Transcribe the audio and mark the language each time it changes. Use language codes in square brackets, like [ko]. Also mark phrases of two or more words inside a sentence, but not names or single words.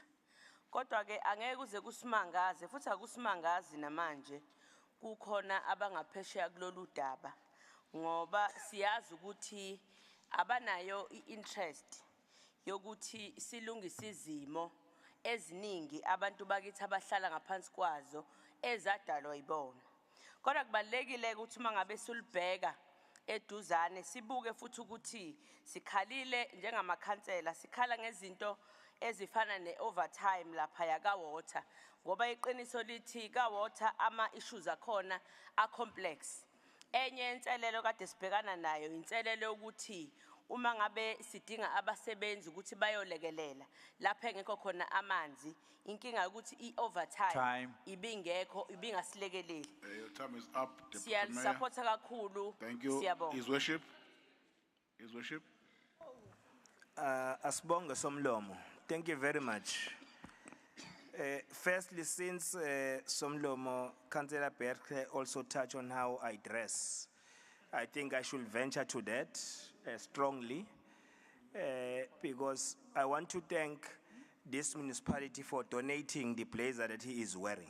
[zu] Kodwa ke angeke kuze kusimangaze, futhi akusimangazi namanje kukhona abangaphesheya kulolu daba, ngoba siyazi ukuthi abanayo i-interest yokuthi silungise izimo eziningi abantu bakithi abahlala ngaphansi kwazo ezadalwa yibona. Kodwa kubalekile ukuthi mangabe sulibheka eduzane sibuke futhi ukuthi sikhalile njengamakhansela, sikhala ngezinto ezifana ne-overtime lapha yaka-water, ngoba iqiniso lithi ka-water ama-issues akhona a-complex. Enye inselelo kade sibhekana nayo inselelo yokuthi uma ngabe sidinga abasebenzi ukuthi bayolekelela lapha engekho khona amanzi, inkinga ukuthi i-overtime ibingekho, ibingasilekeleli. [en] Your time is up, Deputy Mayor. [zu] Siyalisupporta kakhulu. [en] Thank you. [zu] Siyabonga. [en] His Worship. His Worship. [zu] Asibonge Somlomo. [en] Thank you very much. Firstly, since Somlomo, Councillor Berke also touched on how I dress, I think I should venture to that strongly, because I want to thank this municipality for donating the blazer that he is wearing.